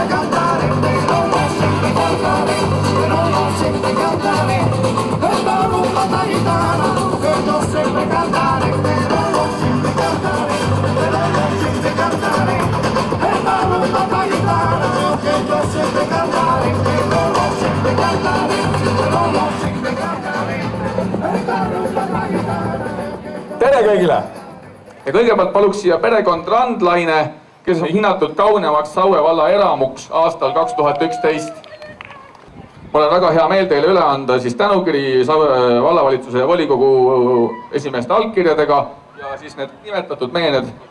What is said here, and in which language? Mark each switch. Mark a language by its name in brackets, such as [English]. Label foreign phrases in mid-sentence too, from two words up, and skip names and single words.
[Spanish] cantaré, pero no siempre cantaré, pero no siempre cantaré, esta rumba, esta guitarra, que no siempre cantaré, pero no siempre cantaré, pero no siempre cantaré, esta rumba, esta guitarra, que yo siempre cantaré, pero no siempre cantaré, pero no siempre cantaré, esta rumba, esta guitarra. [Estonian] Tere kõigile! Ja kõigepealt paluks siia perekond Randlaine, kes on hinnatud kaunemaks Saue valla eramuks aastal 2011. Mul on väga hea meel teile üle anda siis tänukiri Saue vallavalitsuse ja volikogu esimeeste allkirjadega ja siis need nimetatud meened.